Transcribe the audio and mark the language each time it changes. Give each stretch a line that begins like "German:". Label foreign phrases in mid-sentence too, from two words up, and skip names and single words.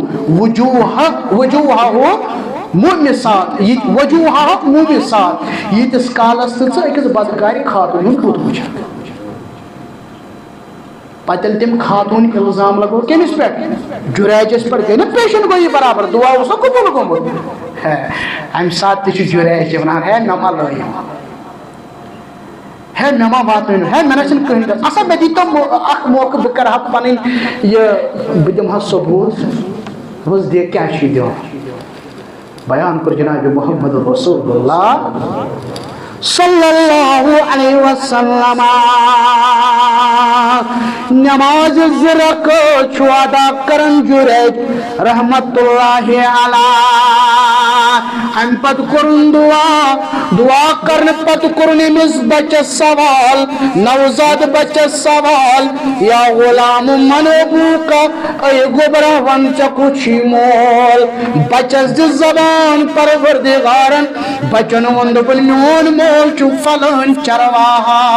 Kashmiri: وجوہہو مومِسات ییٖتِس کالس تہٕ ژٕ أکِس بدکارِ خاتوٗن ہُنٛد بُتھ وٕچھکھ پتہٕ ییٚلہِ تٔمۍ خاتوٗن الزام لگو کٔمِس پٮ۪ٹھ جُریجس پٮ۪ٹھ گٔے نہ پیشن گویی برابر دعا اوسا قبوٗل گوٚمُت امہِ ساتہٕ تہِ چھُ جُریج ونان ہے مےٚ ما لٲیِو ہے مےٚ ما واتنٲیِو ہے مےٚ نہ چھُنہٕ کٕہٕنۍ کَتھ اَسا مےٚ دیٖتو اکھ موقعہٕ بہٕ کرٕ ہا پنٕنۍ یہِ بہٕ دِمہٕ ہا ثبوٗت دوٚپُس دِ کیٛاہ چھُے دِوان بیان کوٚر جناب محمد رسول اللہ
Arabic: صلی اللہ علیہ وسلم
Kashmiri: نماز زٕ رکعت چھُ ادا کران جُریج
Arabic: رحمت اللہ علیہ
Kashmiri: امہِ پتہٕ کوٚرُن دعا کرنہٕ پتہٕ کوٚرُن أمِس بچس سوال نوزاد بچس سوال
Arabic: یا غلام من ابوکا
Kashmiri: اے گوبرا ون ژےٚ کُس چھُے مول بچس دِژ زبان پروردگارن بچن ووٚن دوٚپُن میون مول چھُ فلٲنۍ چرواہا